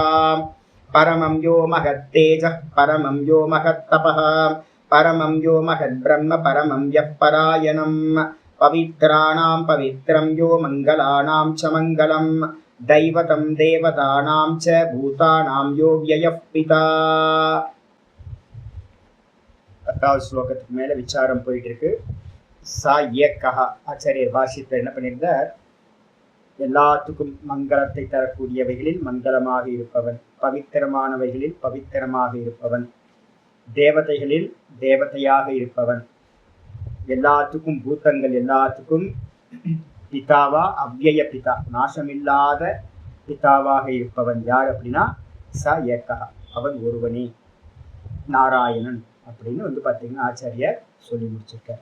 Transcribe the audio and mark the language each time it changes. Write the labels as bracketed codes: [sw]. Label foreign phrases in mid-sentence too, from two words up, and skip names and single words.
[sa] परमं यो महत्तेजः परमं यो महत्तपः परमं यो महद्ब्रह्म परमं यः परायणं पवित्राणां पवित्रं यो मङ्गलानां च मङ्गलं दैवतं देवतानां च भूतानां यो व्ययः पिता। [ta] 10வது ஸ்லோகத்துக்கு மேலே விசாரம் போயிட்டு இருக்கு. [sa] सा एकः [ta] ஆச்சாரியர் பாஷ்யத்தில் என்ன பண்ணியிருந்தார்? எல்லாத்துக்கும் மங்களத்தை தரக்கூடியவைகளில் மங்களமாக இருப்பவன், பவித்திரமானவைகளில் பவித்திரமாக இருப்பவன், தேவதைகளில் தேவதையாக இருப்பவன், எல்லாத்துக்கும் பூத்தங்கள் எல்லாத்துக்கும் பிதாவா [sa] अव्यय पिता [ta] நாசமில்லாத பிதாவாக இருப்பவன் யார் அப்படின்னா [sa] स एका, [ta] அவன் ஒருவனே நாராயணன் அப்படின்னு பார்த்தீங்கன்னா ஆச்சாரியார் சொல்லி முடிச்சிருக்கார்.